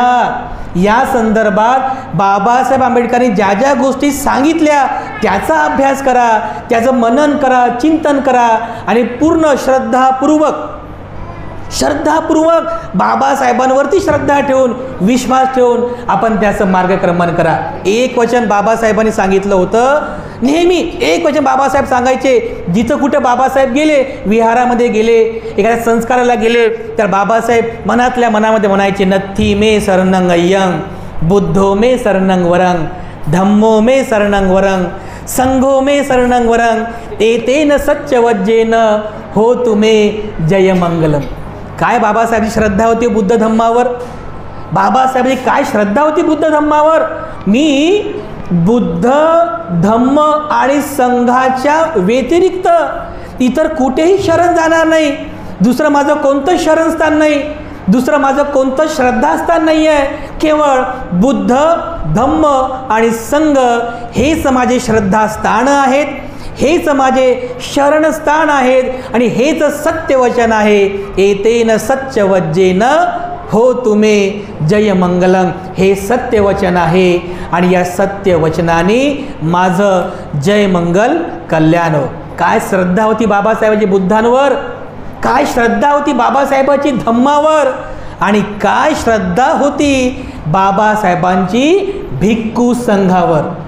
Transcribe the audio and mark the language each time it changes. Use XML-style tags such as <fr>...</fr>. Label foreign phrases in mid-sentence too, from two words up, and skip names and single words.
<mr>या संदर्भात बाबासाहेब आंबेडकरांनी ज्या गोष्टी सांगितल्या त्याचा अभ्यास करा, त्याचं मनन करा, चिंतन करा आणि पूर्ण श्रद्धापूर्वक बाबासाहेबांवरती श्रद्धा ठेवून विश्वास ठेवून आपण त्याचं मार्गक्रमण करा. एक वचन बाबासाहेबांनी सांगितलं होतं. नेहमी एक वचन बाबासाहेब सांगायचे. जिथं कुठं बाबासाहेब गेले, विहारामध्ये गेले, एखाद्या संस्काराला गेले तर बाबासाहेब मनातल्या मनामध्ये म्हणायचे,</mr> <pi>नथी मे शरणं अय्यं, बुद्धो मे शरणं वरं, धम्मो मे शरणं वरं, संघो मे शरणं वरं, एतेन सच्चवज्जेन हो तुमे जय मंगलम.</pi> <mr>काय बाबासाहेबांची श्रद्धा होती बुद्ध धम्मावर? बाबासाहेबांची काय श्रद्धा होती बुद्ध धम्मावर? मी बुद्ध धम्म आणि संघाच्या व्यतिरिक्त इतर कुठेही शरण जाणार नाही. दुसरं माझं कोणतं शरणस्थान नाही, दुसरं माझं कोणतं श्रद्धास्थान नाही आहे. केवळ बुद्ध धम्म आणि संघ हेच माझे श्रद्धास्थान आहेत, हेच माझे शरणस्थान आहेत आणि हेच सत्यवचन आहे.</mr> <pi>एतेन सत्यवज्जेन हो तुम्हे जय मंगलम.</pi> <mr>हे सत्यवचन आहे आणि या सत्यवचनाने माझं जय मंगल कल्याण हो. काय श्रद्धा होती बाबासाहेबांची बुद्धांवर, काय श्रद्धा होती बाबासाहेबांची धम्मावर आणि काय श्रद्धा होती बाबासाहेबांची भिक्खू संघावर.</mr>